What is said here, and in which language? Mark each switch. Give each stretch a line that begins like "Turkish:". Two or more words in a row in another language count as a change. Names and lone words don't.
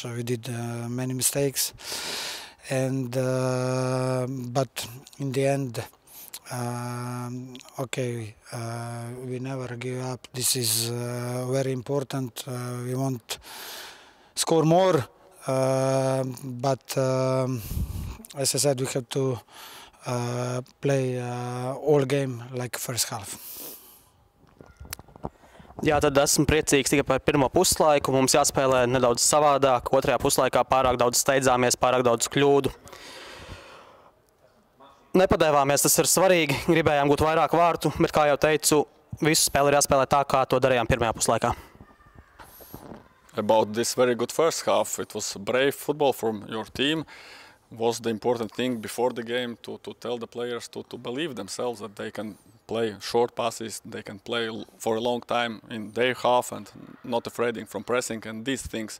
English: We did many mistakes, and but in the end, we never give up. This is very important. We want score more, but as I said, we have to play all game like first half.
Latvian: Jā, tad esmu priecīgs tikai par pirmo puslaiku. Mums jāspēlē nedaudz savādāk. Otrajā puslaikā pārāk daudz steidzāmies, pārāk daudz kļūdu. Nepadēvāmies, tas ir svarīgi. Gribējām gūt vairāk vārtu, bet, kā jau teicu, visu spēli ir jāspēlē tā, kā to darījām pirmajā puslaikā.
English: About this very good first half, it was brave football from your team. Was the important thing before the game to tell the players to believe themselves that they can play short passes, they can play for a long time in their half and not afraid from pressing and these things.